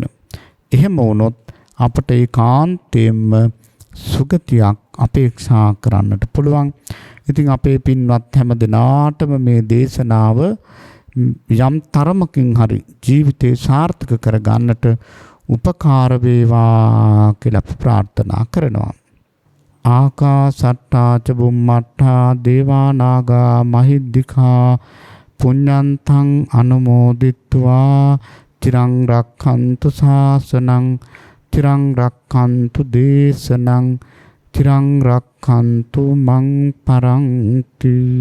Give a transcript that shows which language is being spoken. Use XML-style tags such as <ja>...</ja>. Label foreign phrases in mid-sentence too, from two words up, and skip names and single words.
<si>එහෙම වුණොත් අපට ඒකාන්තයෙන්ම සුගතියක් අපේක්ෂා කරන්නට පුළුවන්. ඉතින් අපේ පින්වත් හැම දිනාටම මේ දේශනාව යම් තරමකින් හරි ජීවිතේ සාර්ථක කරගන්නට උපකාර වේවා කියලා අපි ප්‍රාර්ථනා කරනවා.</si> <pi>ආකාසට්ටා ච බුම්මට්ටා දේවා නාග මහිද්దికා පුඤ්ඤන්තං අනුමෝදිත්වා චිරං රක්ඛන්තු ශාසනං චිරං රක්ඛන්තු දේශනං චිරං රක්ඛන්තු මං පරන්ති.</pi>